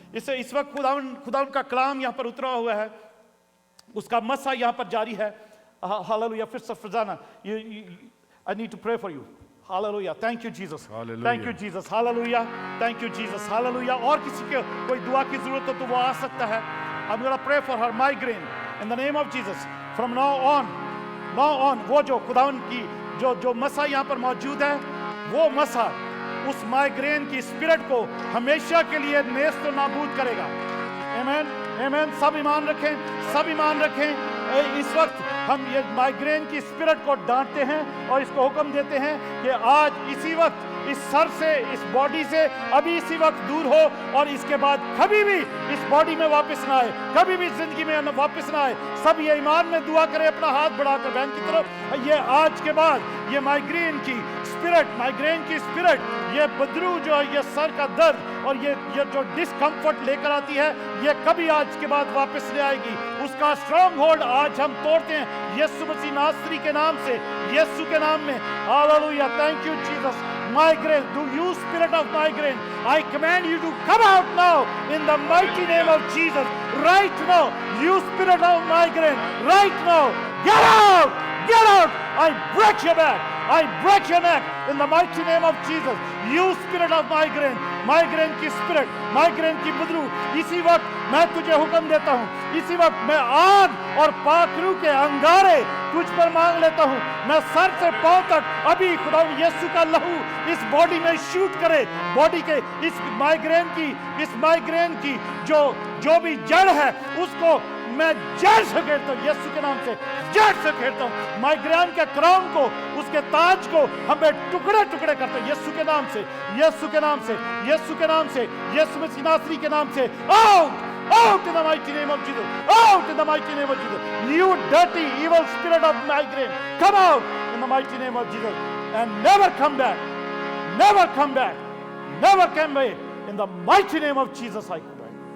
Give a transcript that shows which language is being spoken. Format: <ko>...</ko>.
<hi>इस वक्त खुदावन का कलाम यहाँ पर उतरा हुआ है, उसका मसा यहाँ पर जारी है, हालेलुया। फिर Farzana,</hi> <en>I need to pray for you,</en> <hi>hallelujah, thank you Jesus, thank you Jesus, hallelujah, thank you Jesus, hallelujah. और किसी के कोई दुआ की जरूरत हो तो वो आ सकता है।</hi> <en>I'm going to pray for her migraine in the name of Jesus.</en> <hi>From now on, वो जो खुदावन की जो मसा यहाँ पर मौजूद है, वो मसा उस माइग्रेन की स्पिरिट को हमेशा के लिए नेस्त और नाबूद करेगा। आमीन, आमीन। सब ईमान रखें। इस वक्त हम ये माइग्रेन की स्पिरिट को डांटते हैं और इसको हुक्म देते हैं कि आज इसी वक्त इस सर से, इस बॉडी से अभी इसी वक्त दूर हो और इसके बाद कभी भी इस बॉडी में वापस ना आए, कभी भी जिंदगी में वापस ना आए। सब ये ईमान में दुआ करें, अपना हाथ बढ़ाकर बहन की तरफ। ये आज के बाद ये माइग्रेन की स्पिरिट, ये बदरू जो है, ये सर का दर्द और ये जो डिस्कम्फर्ट लेकर आती है, ये कभी आज के बाद वापस नहीं आएगी। उसका स्ट्रॉन्ग होल्ड आज हम तोड़ते हैं यीशु मसीह नासरी के नाम से, यीशु के नाम में, hallelujah, thank you Jesus.</hi> <en>Migraine, do you spirit of migraine, I command you to come out now in the mighty name of Jesus. Right now, you spirit of migraine, right now, get out, get out. I break your back, I break your neck in the mighty name of Jesus. You spirit of migraine</en> <hi>की spirit, migraine की बदरू, इसी वक्त मैं तुझे हुक्म देता हूँ, इसी वक्त मैं आग और पाखरू के अंगारे तुझ पर मांग लेता हूँ। मैं सर से पांव तक अभी खुदा यीशु का लहू इस बॉडी में शूट करे, बॉडी के इस माइग्रेन की जो भी जड़ है उसको मैं जड़ से घेरता हूँ, यीशु के नाम से जड़ से घेरता हूँ। माइग्रेन के क्राउन को, उसके ताज को हमें टुकड़े टुकड़े करते हैं यीशु के नाम से, यीशु के नाम से, यीशु के नाम से, यीशु मसीह नासरी के नाम से।</hi> <en>Out in the mighty name of Jesus, out in the mighty name of Jesus, you dirty evil spirit of migraine, come out in the mighty name of Jesus and never come back, never come back, never come back, in the mighty name of Jesus I pray.</en>